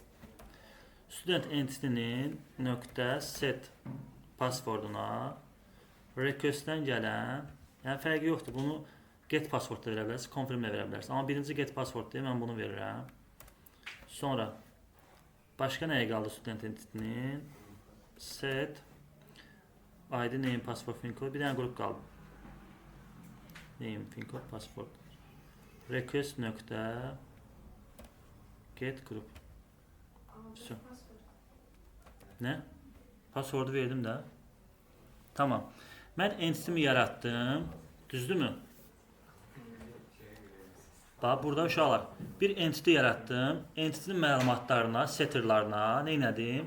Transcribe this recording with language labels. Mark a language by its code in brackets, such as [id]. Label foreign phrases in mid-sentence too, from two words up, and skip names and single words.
[en] Student entity-nin .set passworduna [az] request-dən gələn, yəni fərqi yoxdur, bunu [en] get password [az] da verə bilərsiniz, confirm də verə bilərsiniz. Amma birinci [en] get password [az] deyil, mən bunu verirəm. Sonra başqa nəyə qaldı [en] student entity-nin? Set ID name password fincode, [az] bir dənə qrup qaldı. [en] Name fincode password. Request nöqtə get group. [az] Vəsə. Nə? Passwordu verdim də. Tamam. Mən entity-mi yaratdım. Düzdürmü? Bax, burada uşaqlar. Bir entity yaratdım. Entity-nin məlumatlarına, setterlarına nə etdim?